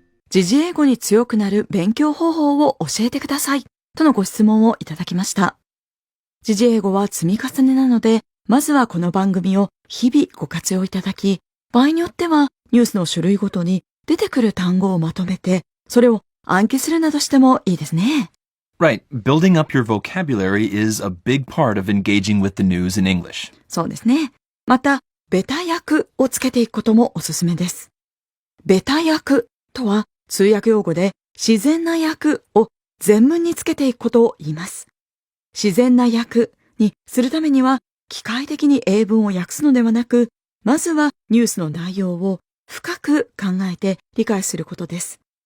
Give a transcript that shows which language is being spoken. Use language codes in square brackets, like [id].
[ja] 時事英語に強くなる勉強方法を教えてくださいとのご質問をいただきました。時事英語は積み重ねなのでまずはこの番組を日々ご活用いただき、場合によってはニュースの種類ごとに出てくる単語をまとめて、それを暗記するなどしてもいいですね。 [en] Right. Building up your vocabulary is a big part of engaging with the news in English. [ja] そうですね。また、ベタ訳をつけていくこともおすすめです。ベタ訳とは通訳用語で自然な訳を全文につけていくことを言います。自然な訳にするためには機械的に英文を訳すのではなく、まずはニュースの内容を深く考えて理解することです。